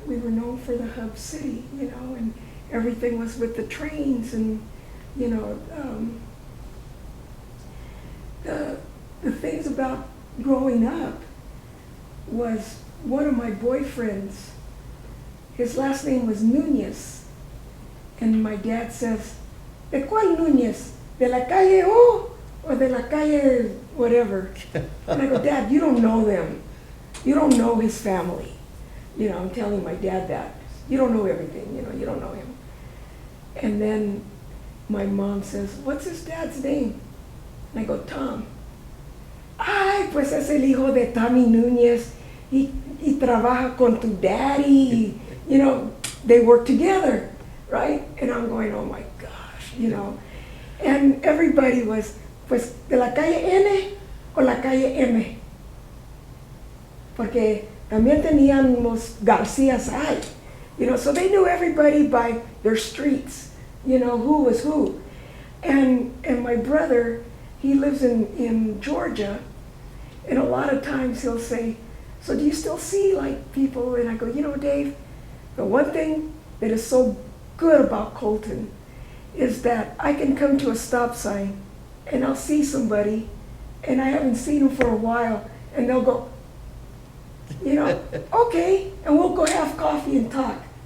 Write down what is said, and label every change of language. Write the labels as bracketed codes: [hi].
[en] We were known for the hub city, you know, and everything was with the trains, and, you know, the things about growing up was one of my boyfriends, his last name was Nunez, and my dad says, [es] ¿De cuál Nunez? ¿De la calle O or de la calle whatever? [en] And I go, Dad, you don't know them. You don't know his family. You know, I'm telling my dad that. You don't know everything, you know, you don't know him. And then my mom says, what's his dad's name? And I go, Tom. [es] Ay, pues es el hijo de Tommy Núñez. Y trabaja con tu daddy. [en] You know, they work together, right? And I'm going, oh my gosh, you know. And everybody was, [es] pues, de la calle N o la calle M. Porque también teníamos Garcias ahí. [en] You know, so they knew everybody by their streets, you know, who was who. And my brother, he lives in Georgia, and a lot of times he'll say, so do you still see like people? And I go, you know, Dave, the one thing that is so good about Colton is that I can come to a stop sign and I'll see somebody and I haven't seen them for a while, and they'll go, you know, okay, and we'll go have coffee and talk.